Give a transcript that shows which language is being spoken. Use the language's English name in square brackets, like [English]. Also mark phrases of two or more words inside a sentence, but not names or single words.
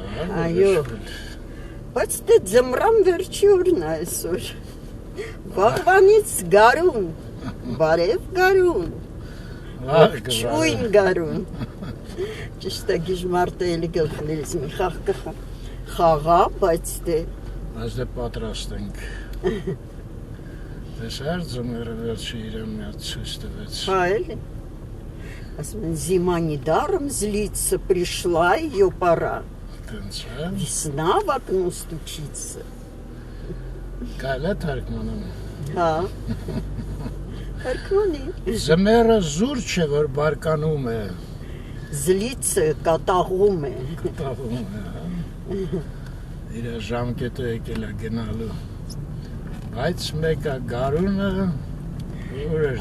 [Armenian] այո։ Բայց դե ձմռան վերջի օրն է այսօր։ Վաղվանից գարուն, բարև գարուն, ողջույն գարուն։ Ճիշտ է գիժմարտը էլի գլխներից մի խաղ կխաղա, բայց դե պատրաստ ենք։ Տեսար ձմեռը վերջի իրեն մի հատ ցույց տվեց։ Հա էլի։ Ասում են [Russian] зима недаром злится, пришла ее пора. [Armenian] Տենց է։ [Russian] Весна в окно стучится. [Armenian] Կարելի է թարգմանում։ Հա։ Թարգմանի։ Ձմեռը զուր չէ, որ բարկանում է։ Զլիցը կատաղում է։ Կտաղում է, հա։ Իր ժամկետը եկել է գնալու։ Բայց մեկը գարունը որ էր։